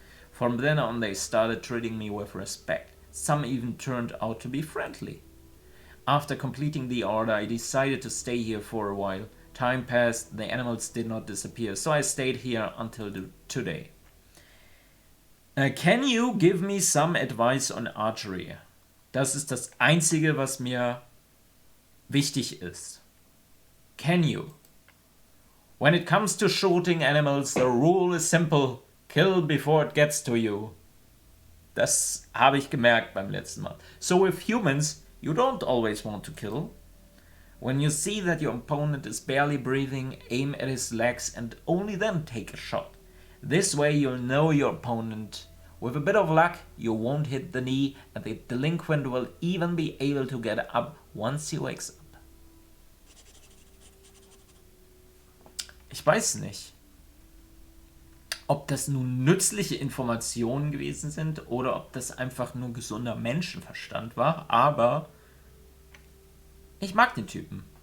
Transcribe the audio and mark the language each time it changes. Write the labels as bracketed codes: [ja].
[en] From then on, they started treating me with respect. Some even turned out to be friendly. After completing the order, I decided to stay here for a while. Time passed, the animals did not disappear, so I stayed here until today. Can you give me some advice on archery? [de] Das ist das Einzige, was mir wichtig ist. [en] Can you? When it comes to shooting animals, the rule is simple. Kill before it gets to you. [de] Das habe ich gemerkt beim letzten Mal. [en] So with humans, you don't always want to kill. When you see that your opponent is barely breathing, aim at his legs and only then take a shot. This way you'll know your opponent. With a bit of luck, you won't hit the knee and the delinquent will even be able to get up once he wakes up. [de] Ich weiß nicht, ob das nun nützliche Informationen gewesen sind oder ob das einfach nur gesunder Menschenverstand war, aber ich mag den Typen.